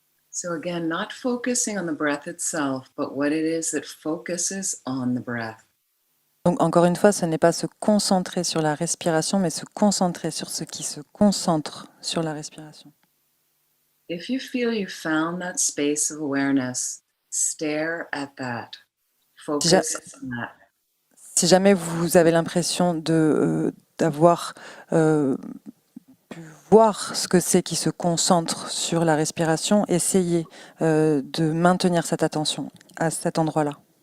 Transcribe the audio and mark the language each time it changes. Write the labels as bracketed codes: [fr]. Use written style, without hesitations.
[en] So again, not focusing on the breath itself, but what it is that focuses on the breath. [fr] Donc encore une fois, ce n'est pas se concentrer sur la respiration, mais se concentrer sur ce qui se concentre sur la respiration. [en] If you feel you found that space of awareness, stare at that. Focus on that. [fr] Si jamais vous avez l'impression d'avoir pu voir ce que c'est qui se concentre sur la respiration, essayez de maintenir cette attention à cet endroit-là.